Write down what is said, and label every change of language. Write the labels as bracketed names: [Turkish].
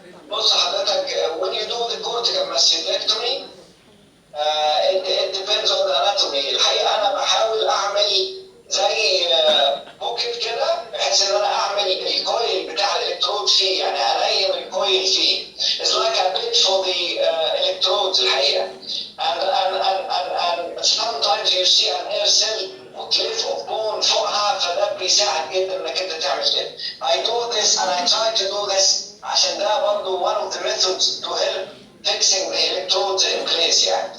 [Arabic] بص حضرتك [English] when you do the cortical mastectomy, it depends on the anatomy. [Arabic] الحقيقة أنا بحاول أعمل زي بوكيت كده بحيث ان انا اعمل الكويل بتاع الالكترود فيه، يعني انيم الكويل فيه. [English] It's like a bit for the electrodes الحقيقه. And sometimes you see an air cell cliff of bone [Arabic] فوقها، فده بيساعد جدا انك انت تعمل كده. [English] I do this and I try to do this [Arabic] عشان ده برضه [English] one of the methods to help fixing the electrodes in place [Arabic] يعني.